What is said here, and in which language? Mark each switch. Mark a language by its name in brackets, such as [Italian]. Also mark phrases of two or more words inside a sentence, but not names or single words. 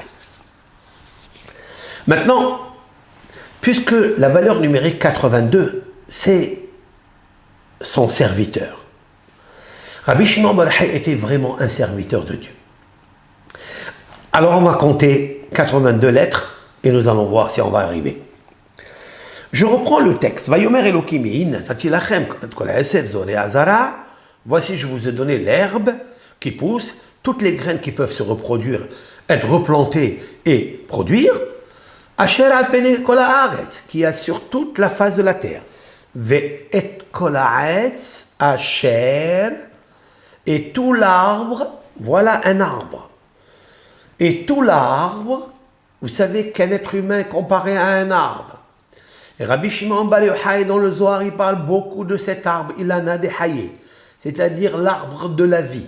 [French] Maintenant, puisque la valeur numérique 82, c'est son serviteur. Rabbi Shimon Bar Yochai était vraiment un serviteur de Dieu. Alors on va compter 82 lettres et nous allons voir si on va arriver. Je reprends le texte. [Hebrew] ויאמר אלקים נתתי לכם כל העשב זורע הזרע. [French] Voici, je vous ai donné l'herbe qui pousse, toutes les graines qui peuvent se reproduire, être replantées et produire. [Hebrew] אשר על פני כל הארץ, [French] qui a sur toute la face de la terre. [Hebrew] ואת כל העץ אשר, [French] et tout l'arbre, voilà un arbre. Et tout l'arbre, vous savez qu'un être humain comparé à un arbre. Et Rabbi Shimon Bar Yochai dans le Zohar, il parle beaucoup de cet arbre, [Aramaic] אילנא דחיי, [French] c'est-à-dire l'arbre de la vie.